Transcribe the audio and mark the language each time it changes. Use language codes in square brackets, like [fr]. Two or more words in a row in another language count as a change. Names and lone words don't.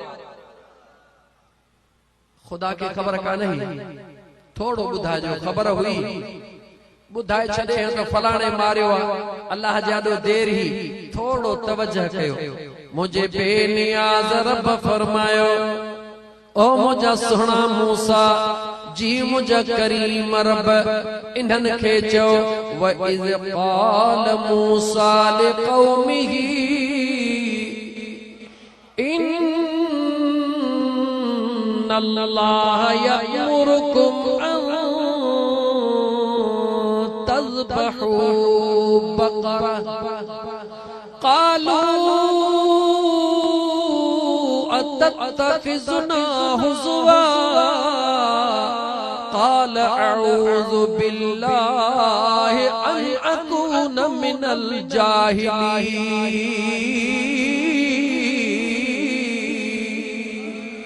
[sd] खुदा खे ख़बर कान हुई, थोड़ो ॿुधाइजो, ख़बर हुई ॿुधाए छॾे त फलाणे मारियो आ, अल्लाह जाॾो देर ही। थोड़ो तवज्जह कयो। मुझे बेनियाज़ रब फरमायो, ओ मुझा सुहिणा मूसा जी मुझा करीम रब इन्हनि खे चयो [ar] وإذ قال موسى لقومه إن الله يأمركم أن تذبحوا بقرة قالوا أتتخذنا هزوا قال أعوذ بالله أن أكون من الجاهلين.